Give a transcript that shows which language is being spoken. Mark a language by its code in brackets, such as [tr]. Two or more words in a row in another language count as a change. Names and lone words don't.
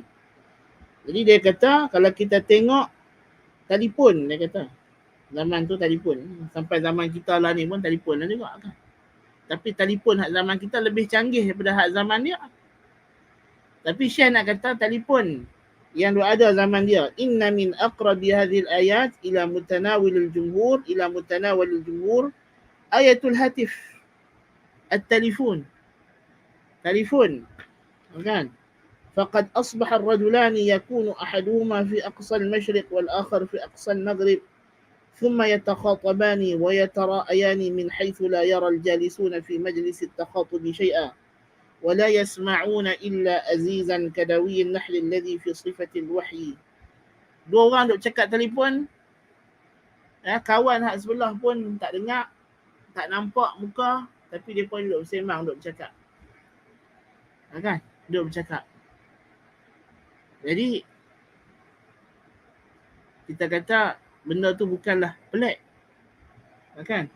[ms] Jadi dia kata kalau kita tengok telefon, dia kata zaman tu telefon, sampai zaman kita lah ni pun telefon lah juga, kan? Tapi telefon hak zaman kita lebih canggih daripada hak zaman dia. Tapi Syekh nak kata telefon yang ada zaman dia, [ar] إن من أقرب هذه الآيات إلى متناول الجمهور آية الهاتف, [ms] at-telefon, kan? [ar] فقد أصبح الرجلان يكون أحدهما في أقصى المشرق والآخر في أقصى المغرب ثم يتخاطبان ويتراءيان من حيث لا يرى الجالسون في مجلس التخاطب شيئا ولا يسمعون إلا أزيزا كدوي النحل الذي في صفة الوحي. [ms] Dua orang duk cakap telefon, kawan hak sebelah pun tak dengar, tak nampak muka, tapi dia pun duk bersembang, duk bercakap, kan? Duk bercakap. Jadi kita kata benda tu bukanlah pelik, kan?